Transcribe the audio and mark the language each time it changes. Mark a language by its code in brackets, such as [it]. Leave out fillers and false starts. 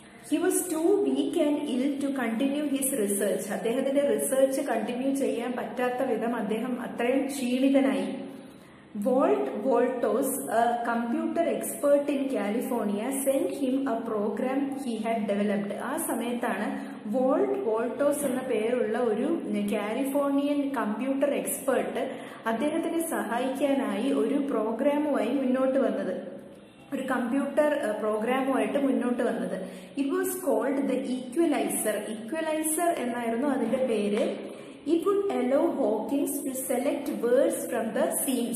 [en] He was too weak and ill to continue his research. [ml] അദ്ദേഹത്തിന്റെ research continue ചെയ്യാൻ പറ്റാത്ത വിധം അദ്ദേഹം അത്രയും ക്ഷീണിതനായി. [en] Walt Wolters, a computer expert in California, sent him a program he had developed. [ml] ആ സമയത്താണ് volt വോൾട്ടേഴ്സ് എന്ന പേരുള്ള ഒരു കാലിഫോർണിയൻ കമ്പ്യൂട്ടർ എക്സ്പേർട്ട് അദ്ദേഹത്തിനെ സഹായിക്കാനായി ഒരു പ്രോഗ്രാമുമായി മുന്നോട്ട് വന്നത്. ഒരു കമ്പ്യൂട്ടർ പ്രോഗ്രാമുമായിട്ട് മുന്നോട്ട് വന്നത്. [en] It was called the equaliser. [ml] Equaliser എന്നായിരുന്നു അതിന്റെ പേര്. [en] It would allow Hawkins to select words from the scene.